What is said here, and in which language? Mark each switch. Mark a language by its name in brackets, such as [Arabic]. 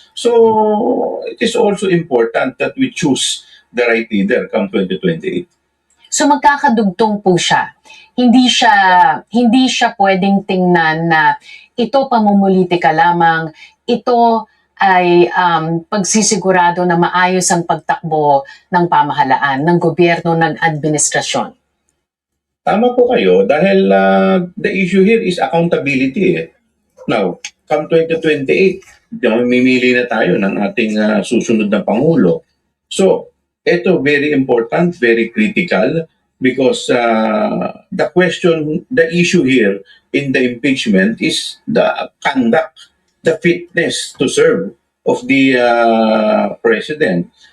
[English] So, it is also important that we choose the right leader come 2028. [Filipino] So magkakadugtong po siya. Hindi siya pwedeng tingnan na ito pamumulitika lamang, ito ay pagsisigurado na maayos ang pagtakbo ng pamahalaan, ng gobyerno, ng administrasyon. Tama po kayo dahil [English] the issue here is accountability. [Filipino] Now, [English] come 2028, [Filipino] mimili na tayo ng ating susunod na Pangulo. [English] So, ito very important, very critical because the issue here in the impeachment is the conduct, the fitness to serve of the president.